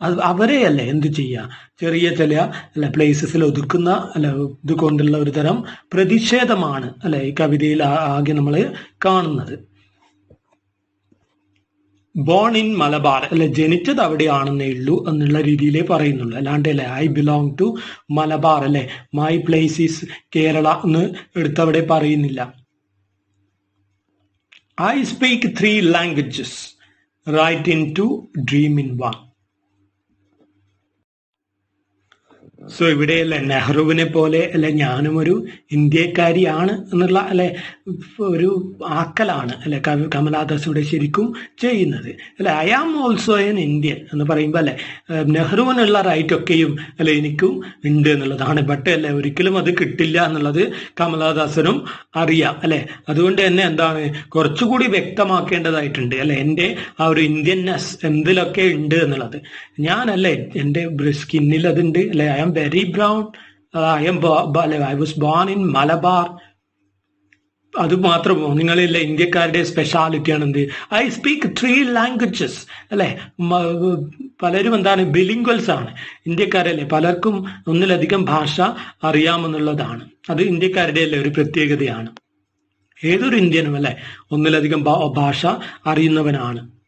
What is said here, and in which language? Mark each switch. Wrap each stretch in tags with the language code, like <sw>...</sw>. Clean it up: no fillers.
<ml>അവരെ അല്ലെ എന്ത് ചെയ്യുക, ചെറിയ ചില അല്ലെ പ്ലേസസിൽ ഒതുക്കുന്ന അല്ലെ ഇതുകൊണ്ടുള്ള ഒരു തരം പ്രതിഷേധമാണ് അല്ലെ ഈ കവിതയിൽ ആകെ നമ്മൾ കാണുന്നത്.</ml> <en>born in Malabar</en> <ml>അല്ലെ, ജനിച്ചത് അവിടെയാണെന്നേ ഉള്ളൂ എന്നുള്ള രീതിയിലേ പറയുന്നുള്ളൂ. അല്ലാണ്ട് അല്ലെ</ml> <en>I belong to Malabar</en> <ml>അല്ലെ</ml> <en>my place is Kerala</en> <ml>എന്ന് എടുത്തവിടെ പറയുന്നില്ല.</ml> <en>I speak 3 languages, write in 2, dream in 1.</en> <ml>So ഇവിടെ അല്ലെ നെഹ്റുവിനെ പോലെ അല്ലെ ഞാനും ഒരു ഇന്ത്യക്കാരിയാണ് എന്നുള്ള അല്ലെ ഒരു ആക്കലാണ് അല്ലെ കമലാദാസ് ഇവിടെ ശരിക്കും ചെയ്യുന്നത് അല്ലെ.</ml> <en>I am also an Indian</en> <ml>എന്ന് പറയുമ്പോൾ അല്ലെ നെഹ്റുവിനുള്ള റൈറ്റ് ഒക്കെയും അല്ലെ എനിക്കും ഉണ്ട് എന്നുള്ളതാണ്. ബട്ട് അല്ലെ ഒരിക്കലും അത് കിട്ടില്ല എന്നുള്ളത് കമലാദാസനും അറിയാം അല്ലെ. അതുകൊണ്ട് തന്നെ എന്താണ് കുറച്ചുകൂടി വ്യക്തമാക്കേണ്ടതായിട്ടുണ്ട് അല്ലെ എൻ്റെ ആ ഒരു ഇന്ത്യൻനെസ് എന്തിലൊക്കെ ഉണ്ട് എന്നുള്ളത്. ഞാനല്ലേ എൻ്റെ സ്കിന്നിൽ അതുണ്ട് അല്ലെ.</ml> <en>I am very brown, I was born in Malabar.</en> <ml>അത് മാത്രമോ, നിങ്ങളില്ല ഇന്ത്യക്കാരുടെ സ്പെഷ്യാലിറ്റിയാണ് എന്ത്,</ml> <en>I speak 3 languages</en> <ml>അല്ലെ. പലരും എന്താണ് ബിലിംഗ്വൽസ് ആണ് ഇന്ത്യക്കാരല്ലേ, പലർക്കും ഒന്നിലധികം ഭാഷ അറിയാമെന്നുള്ളതാണ്. അത് ഇന്ത്യക്കാരുടെ അല്ലേ ഒരു പ്രത്യേകതയാണ്. ഏതൊരു ഇന്ത്യനും അല്ലെ ഒന്നിലധികം ഭാഷ അറിയുന്നവനാണ്.</ml>